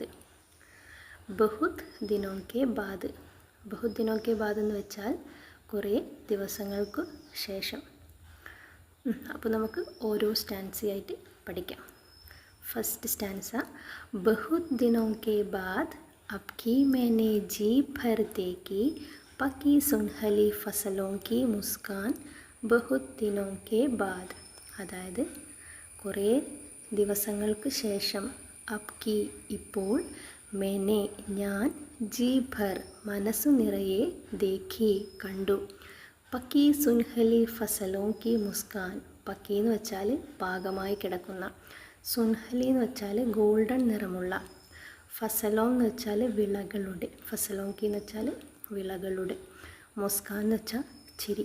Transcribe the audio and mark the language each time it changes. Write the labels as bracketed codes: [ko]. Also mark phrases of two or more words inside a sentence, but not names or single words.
[hi] बहुत दिनों के बाद. बहुत दिनों के बाद [ml] എന്ന് വെച്ചാൽ കുറേ ദിവസങ്ങൾക്ക് ശേഷം. അപ്പോൾ നമുക്ക് ഓരോ സ്റ്റാൻസയായിട്ട് പഠിക്കാം. [en] first stanza. [hi] बहुत दिनों के बाद अबकी मैंने जी भर देखी पकी सुनहली फसलों की मुस्कान बहुत दिनों के बाद. [ml] അതായത് കുറേ ദിവസങ്ങൾക്ക് ശേഷം, അബ്കി ഇപ്പോൾ, मैंने ഞാൻ, [hi] जी भर [ml] മനസ്സു നിറയെ, [hi] देखी കണ്ടു, पकी सुनहली फसलों की मुस्कान. [ml] പക്കി എന്ന് വെച്ചാൽ പാകമായി കിടക്കുന്ന, സുൻഹലി എന്ന് വെച്ചാൽ ഗോൾഡൻ നിറമുള്ള, ഫസലോं എന്ന് വെച്ചാൽ വിളകളുടെ, [hi] फसलों की [ml] എന്ന് വെച്ചാൽ വിളകളുടെ, മുസ്കാൻ എന്ന് വെച്ചാൽ ചിരി.